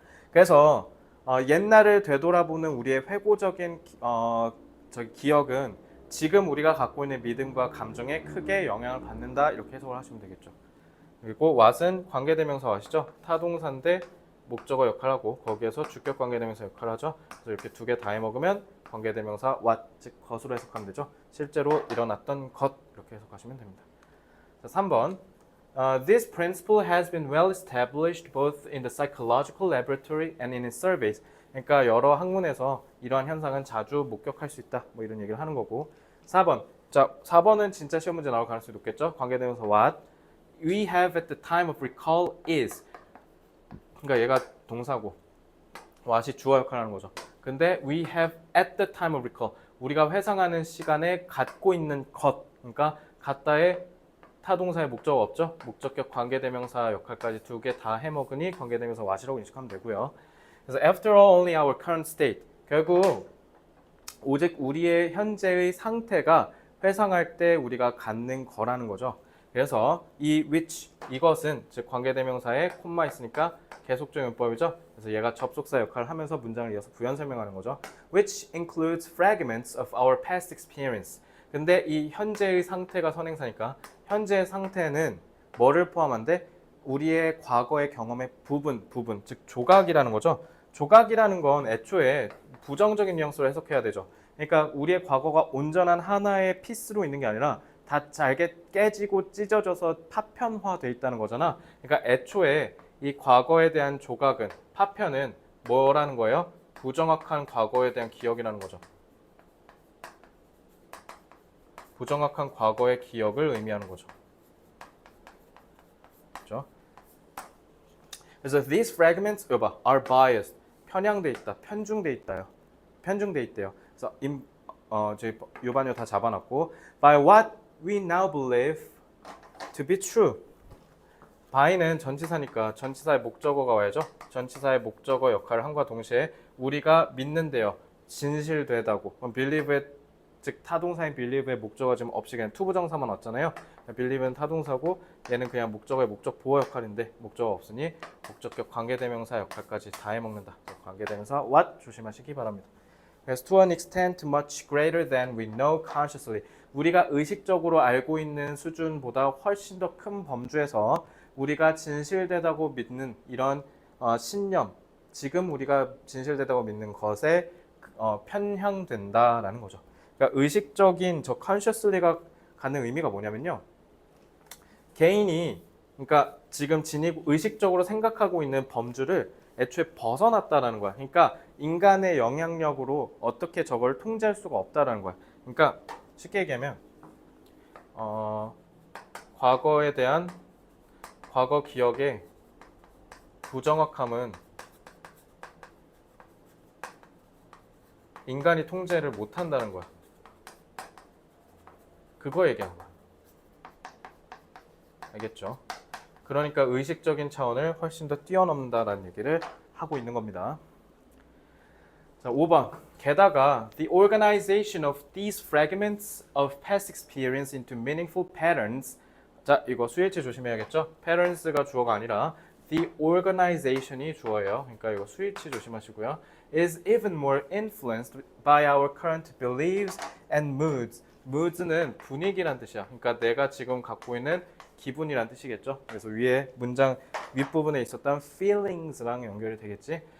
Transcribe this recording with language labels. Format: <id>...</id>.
<ko>그래서 옛날을 되돌아보는 우리의 회고적인 기억은 지금 우리가 갖고 있는 믿음과 감정에 크게 영향을 받는다 이렇게 해석을 하시면 되겠죠. 그리고 what은 관계대명사 아시죠? 타동사인데 목적어 역할하고 거기에서 주격 관계대명사 역할하죠. 그래서 이렇게 두 개 다 해먹으면 관계대명사 what 즉 것으로 해석하면 되죠. 실제로 일어났던 것 이렇게 해석하시면 됩니다.</ko> <en>자, 3번 This principle has been well established both in the psychological laboratory and in its surveys.</en> <ko>그러니까 여러 학문에서 이러한 현상은 자주 목격할 수 있다. 뭐 이런 얘기를 하는 거고. 4번. 자, 4번은 진짜 시험 문제 나올 가능성이 높겠죠.</ko> <en>관계대명사 what we have at the time of recall is.</en> <ko>그러니까 얘가 동사고 what이 주어 역할을 하는 거죠. 근데</ko> <en>we have at the time of recall.</en> <ko>우리가 회상하는 시간에 갖고 있는 것. 그러니까 갖다의 타동사의 목적어 없죠? 목적격 관계대명사 역할까지 두 개 다 해먹으니 관계대명사 what이라고 인식하면 되고요. 그래서</ko> <en>after all only our current state.</en> <ko>결국 오직 우리의 현재의 상태가 회상할 때 우리가 갖는 거라는 거죠. 그래서 이 which 이것은 즉 관계대명사에 콤마 있으니까 계속적 용법이죠. 그래서 얘가 접속사 역할을 하면서 문장을 이어서 부연 설명하는 거죠.</ko> <en>Which includes fragments of our past experience.</en> <ko>근데 이 현재의 상태가 선행사니까 현재의 상태는 뭐를 포함한데 우리의 과거의 경험의 부분, 즉 조각이라는 거죠. 조각이라는 건 애초에 부정적인 뉘앙스로 해석해야 되죠. 그러니까 우리의 과거가 온전한 하나의 피스로 있는 게 아니라 다 잘게 깨지고 찢어져서 파편화돼 있다는 거잖아. 그러니까 애초에 이 과거에 대한 조각은 파편은 뭐라는 거예요? 부정확한 과거에 대한 기억이라는 거죠. 부정확한 과거의 기억을 의미하는 거죠. 그렇죠? 그래서</ko> <en>these fragments are biased.</en> <ko>편향돼 있다, 편중돼 있다요. 편중돼 있대요. 그래서 저희 요반요 다 잡아놨고</ko> <en>by what we now believe to be true.</en> <ko>by는 전치사니까 전치사의 목적어가 와야죠. 전치사의 목적어 역할을 함과 동시에 우리가 믿는데요. 진실되다고. 그럼 believe의 즉 타동사인 believe의 목적어가 지금 없이 그냥 투부정사만 왔잖아요. believe는 타동사고 얘는 그냥 목적어의 목적 보호 역할인데 목적어 없으니 목적격 관계대명사 역할까지 다 해먹는다. 관계대명사 what 조심하시기 바랍니다.</ko> <en>그래서 to an extent much greater than we know consciously.</en> <ko>우리가 의식적으로 알고 있는 수준보다 훨씬 더 큰 범주에서 우리가 진실되다고 믿는 이런 신념, 지금 우리가 진실되다고 믿는 것에 편향된다라는 거죠. 그러니까 의식적인 저 consciously가 갖는 의미가 뭐냐면요. 개인이 그러니까 지금 의식적으로 생각하고 있는 범주를 애초에 벗어났다라는 거야. 그러니까 인간의 영향력으로 어떻게 저걸 통제할 수가 없다라는 거야. 그러니까 쉽게 얘기하면 과거에 대한 과거 기억의 부정확함은 인간이 통제를 못한다는 거야. 그거 얘기하는 거야. 알겠죠? 그러니까 의식적인 차원을 훨씬 더 뛰어넘는다라는 얘기를 하고 있는 겁니다. 자, 5번. 게다가</ko> <en>the organization of these fragments of past experience into meaningful patterns.</en> <ko>자, 이거 수일치 조심해야겠죠? patterns가 주어가 아니라 the organization이 주어예요. 그러니까 이거 수일치 조심하시고요.</ko> <en>is even more influenced by our current beliefs and moods.</en> <ko>moods는 분위기란 뜻이야. 그러니까 내가 지금 갖고 있는 기분이란 뜻이겠죠. 그래서 위에 문장 윗부분에 있었던 feelings랑 연결이 되겠지.</ko>